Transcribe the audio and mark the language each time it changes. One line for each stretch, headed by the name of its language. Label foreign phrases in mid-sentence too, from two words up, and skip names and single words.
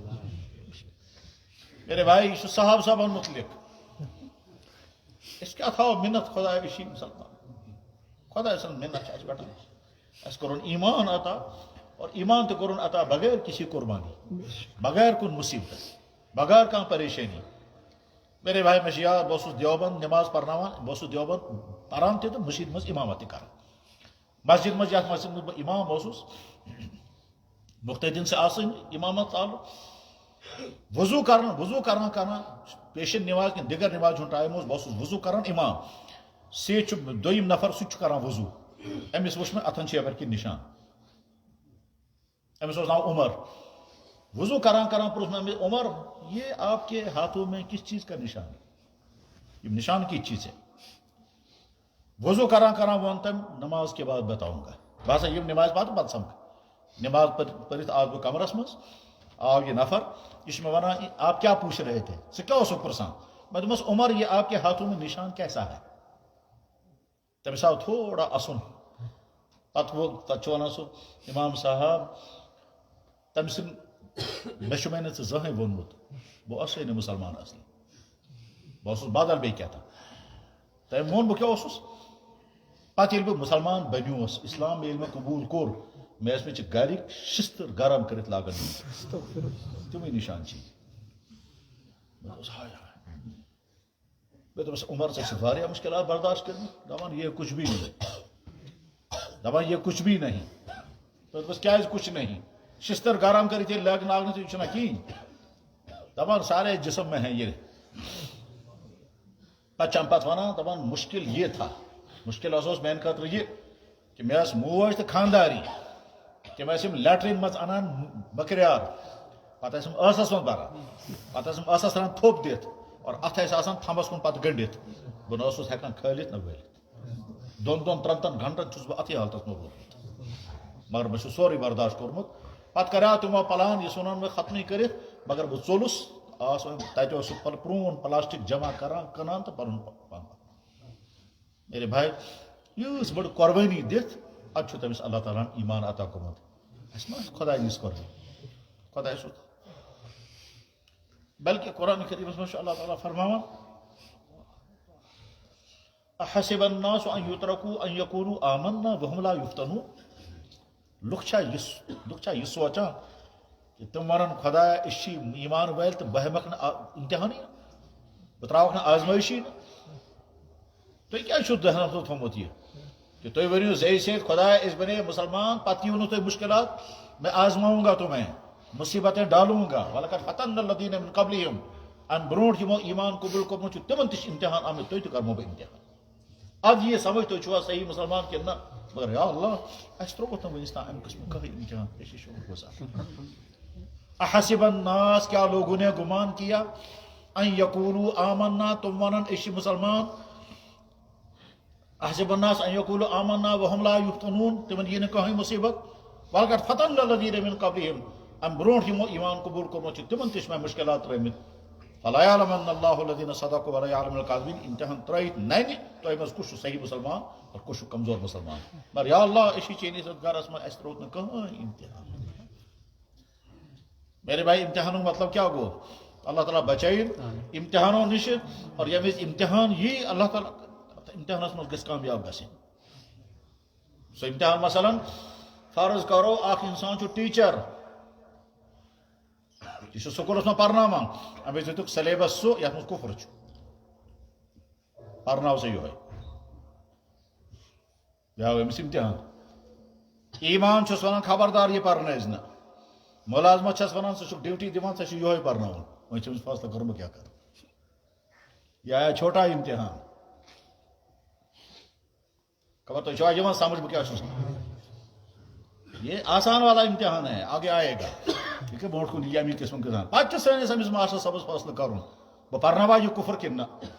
Urdu: میرے بھائی
Kashmiri: یہ چھُ صحابہ صاحبن متعلق أسۍ کیٛاہ تھاوو مِنت خۄداے أسۍ چھِ مُسلمان خۄداے سٕنٛز مِنت چھِ اَسہِ پٮ۪ٹھ اَسہِ کوٚرُن ایمان عطا اور ایمان تہِ کوٚرُن عطا
Urdu: بغیر کسی قربانی
Kashmiri: بغیر کُنہِ مُصیبت بغیر کانٛہہ پریشٲنی
Urdu: میرے بھائی
Kashmiri: مےٚ چھُ یاد بہٕ اوسُس دیوبند نٮ۪ماز پرناوان بہٕ اوسُس دیوبند پران تہِ تہٕ مٔسجد منٛز اِمامت تہِ کران مسجد منٛز یتھ مسجد منٛز بہٕ اِمام اوسُس مُختدین سے آسٕنۍ اِمامت ژالُن وضوٗ کران کران پیشن نماز کِنہٕ دِگر نماز ہُنٛد ٹایم اوس بہٕ اوسُس وضوٗ کران اِمام سۭتۍ چھُ دوٚیِم نفر سُہ تہِ چھُ کران وضوٗ أمِس وٕچھ مےٚ اتھن چھِ یپٲرۍ کِنۍ نِشان أمِس اوس ناو عمر وضوٗ کران پرٛژھ مےٚ أمِس عمر
Urdu: یہ آپ کے ہاتھوں میں کس چیز کا نشان ہے
Kashmiri: یِم نشان کِتھ چیٖز ہے وضوٗ کران ووٚن تٔمۍ
Urdu: نماز کے بعد بتاؤں گا
Kashmiri: بہٕ ہسا یِم نماز پتہٕ سمکھٕ نماز پٔرِتھ آس بہٕ کمرس منٛز آو یہِ نفر یہِ چھُ مےٚ ونان
Urdu: آپ کیٛاہ پوچھ رہے تھے
Kashmiri: ژٕ کیٛاہ اوسُکھ پرژھان مےٚ دوٚپمس عمر
Urdu: یہ آپ کے ہاتھوں میں نشان کیسا ہے
Kashmiri: تٔمِس آو تھوڑا اسُن پتہٕ چھُ ونان سُہ امام صاحب تٔمۍ سٕنٛد مےٚ چھُ نہٕ ژٕ زٕہٕنۍ ووٚنمُت بہٕ اوسُے نہٕ مُسلمان اصلی بہٕ اوسُس بدل بیٚیہِ کیٛاہ تام تٔمۍ ووٚن بہٕ کیٛاہ اوسُس پتہٕ ییٚلہِ بہٕ مُسلمان بنیوس اسلام ییٚلہِ مےٚ قبوٗل کوٚر مےٚ ٲسۍ مےٚ چھِ گرِکۍ شِستٕر گرم کٔرِتھ لاگان تِمٕے نِشان چھِ مےٚ دوٚپُس ہاے ہاے مےٚ دوٚپُس عمر ژےٚ چھِ واریاہ مُشکلات برداشت کٔرمٕتۍ دپان
Urdu: یہ کچھ بھی
Kashmiri: نہیں مےٚ دوٚپُس کیٛازِ
Urdu: کچھ نہیں
Kashmiri: شِستٕر گرم کٔرِتھ ییٚلہِ لاگنہٕ یہِ چھُنہ کِہیٖنۍ دپان
Urdu: سارے جسم میں ہے یہ
Kashmiri: پتہٕ چھَم پتہٕ ونان دپان
Urdu: مُشکل یہ تھا
Kashmiri: مُشکل ہسا اوس میانہِ خٲطرٕ یہِ کہِ مےٚ ٲس موج تہٕ خانداری تِم ٲسۍ یِم لیٹریٖن منٛز انان مٔکریار پتہٕ ٲسۍ یِم ٲسس منٛز بران پتہٕ ٲسۍ یِم ٲسس رنان تھوٚپ دِتھ اور اتھ ٲسۍ آسان تھمبس کُن پتہٕ گٔنڈِتھ بہٕ نہ اوسُس ہٮ۪کان کھٲلِتھ نہ وٲلِتھ دون ترن گھنٹن چھس بہ اتھی حالتس میں روٗدمُت مگر بہ سورُے برداشت کوٚرمُت پتہٕ کریٛاو تِمو پلان یہِ ژھُنن مےٚ ختمٕے کٔرِتھ مگر بہٕ ژوٚلُس تتہِ اوس سُہ پرٛون پلاسٹک جمع کران کٕنان تہٕ پنُن پان
Urdu: میرے بھائی
Kashmiri: یۭژ بٔڑ قۄربٲنی دِتھ ادٕ چھُ تٔمِس اللہ تعالیٰ ہن ایٖمان عطا کوٚرمُت اَسہِ ما آسہِ خۄداے یِژھ قۄربٲنی خۄداے سُہ بلکہ قرآن کریٖمس منٛز چھُ اللہ تعالیٰ فرماوان
Arabic: احسب الناس ان یترکوا ان یقولوا آمنا وهم لا یفتنون
Kashmiri: لُکھ چھا یہِ سونٛچان کہ تِم ونن خۄدایا أسۍ چھِ ایٖمان وٲلۍ تہٕ بہٕ ہٮ۪مکھ نہٕ امتحانٕے بہٕ تراوکھ نہٕ آزمٲیشی نہٕ تُہۍ کیٛازِ چھُو ذہنس منٛز تھوٚمُت یہِ کہ تُہۍ ؤنِو زے سید خۄدایا أسۍ بنے مسلمان پتہٕ یِیِو نہٕ تۄہہِ مُشکلات
Urdu: میں آزماؤں گا تمہیں مصیبتیں ڈالوں گا
Arabic: وَلَقَدْ فَتَنَّا الَّذِينَ مِن قَبْلِهِمْ
Kashmiri: اَمہِ برونٛٹھ یِمو ایٖمان قبوٗل کوٚرمُت چھُ تِمن تہِ چھِ امتحان آمٕتۍ تُہۍ تہِ کرمو بہٕ امتحان اد یہِ سمجھ تُہۍ چھُوا صحیح مسلمان کِنہٕ نہ مگر یا اللہ اَسہِ ترٛووُتھ نہٕ وٕنیُس تام اَمہِ قٕسمُک کٕہٕنۍ امتحان أسۍ چھِ شُکر گُزار
Arabic: احسب الناس
Urdu: کیا لوگوں نے گمان کیا
Arabic: ان یقولوا آمنا
Kashmiri: تم ونن أسۍ چھِ مسلمان
Arabic: احسب الناس ان یقولوا آمنا وهم لا یفتنون
Kashmiri: تمن یی نہٕ کٕہٕنۍ مصیبت
Arabic: وَلَقَدْ فَتَنَّا الَّذِينَ مِن قَبْلِهِمْ
Kashmiri: اَمہِ برونٛٹھ یِمو ایٖمان قبوٗل کوٚرمُت چھُ تِمن تہِ چھِ مےٚ مُشکلات ترٲومٕتۍ
Arabic: فَلَا يَعْلَمَنَّ اللَّهُ الَّذِينَ صَدَقُوا وَلَا يَعْلَمُ الْكَاذِبِينَ
Kashmiri: امتحان ترٲیِتھ ننہِ تۄہہِ منٛز کُس چھُ صحیح مسلمان اور کُس چھُ کمزور مسلمان مگر یا اللہ أسۍ چھِ چٲنِس یتھ گرس منٛز اَسہِ ترٛووُتھ نہٕ کٕہٕنۍ امتحان
Urdu: میرے بھائی
Kashmiri: امتحانُک مطلب کیٛاہ گوٚو اللہ تعالیٰ بچٲیِن امتحانو نِش اور ییٚمہِ وِزِ امتحان یی اللہ تعالیٰ امتحانس منٛز گژھِ کامیاب گژھٕنۍ سُہ امتحان مثلاً فرض کرو اکھ انسان چھُ ٹیٖچر یہِ چھُ سکوٗلس منٛز پرناوان أمِس دِتُکھ سلیبس سُہ یتھ منٛز کُفر چھُ پرناو سا یِہوے یہِ آو أمِس امتحان ایٖمان چھُس ونان خبردار یہِ پرنٲیزِ نہٕ مُلازمت چھس ونان ژٕ چھُکھ ڈیوٹی دِوان ژےٚ چھُ یِہوے پرناوُن وۄنۍ چھُ أمِس فٲصلہٕ کوٚرمُت کیٛاہ کرٕ یہِ آیا چھوٹا امتحان خبر تۄہہِ چھُوا یِوان سمجھ بہٕ کیٛاہ چھُس
Urdu: یہ آسان والا امتحان ہے آگے آئے گا ٹھیک ہے
Kashmiri: برونٛٹھ کُن یہِ امی قٕسمُک گژھان پتہٕ چھُ سٲنِس أمِس ماسٹر صٲبس فٲصلہٕ کرُن بہٕ پرناوا یہِ کُفر کِنہٕ نہ